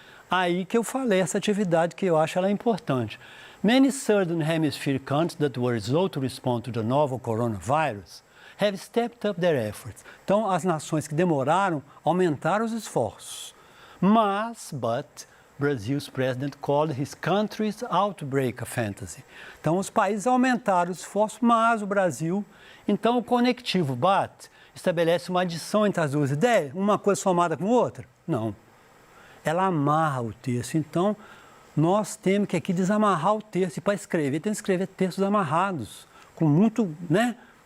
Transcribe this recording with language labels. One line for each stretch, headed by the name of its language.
Portuguese: Aí que eu falei essa atividade que eu acho ela importante.
English: Many Southern Hemisphere countries that were slow to respond to the novel coronavirus have stepped up their efforts.
Portuguese: Então, as nações que demoraram aumentaram os esforços.
English: But Brazil's president called his country's outbreak a fantasy.
Portuguese: Então, os países aumentaram os esforços, mas o Brasil... Então, o conectivo but estabelece uma adição entre as duas ideias, uma coisa somada com outra? Não. Ela amarra o texto. Então, nós temos que aqui desamarrar o texto. E para escrever, tem que escrever textos amarrados, com muito, né?